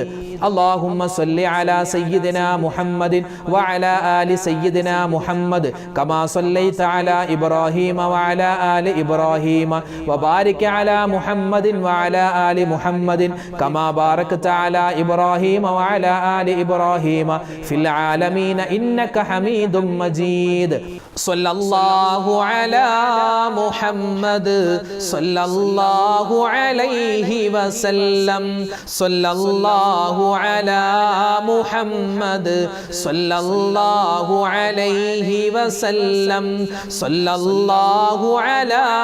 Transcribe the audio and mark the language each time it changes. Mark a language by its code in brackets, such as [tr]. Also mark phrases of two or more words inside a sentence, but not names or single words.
[ar] اللهم صل على سيدنا محمد وعلى آل سيدنا محمد كما صليت على إبراهيم وعلى آل إبراهيم وبارك على محمد وعلى آل محمد كما باركت على إبراهيم وعلى آل إبراهيم في العالمين إنك حميد مجيد. صلى الله على محمد صلى الله عليه وسلم صلى الله على محمد صلى الله عليه وسلم صلى الله على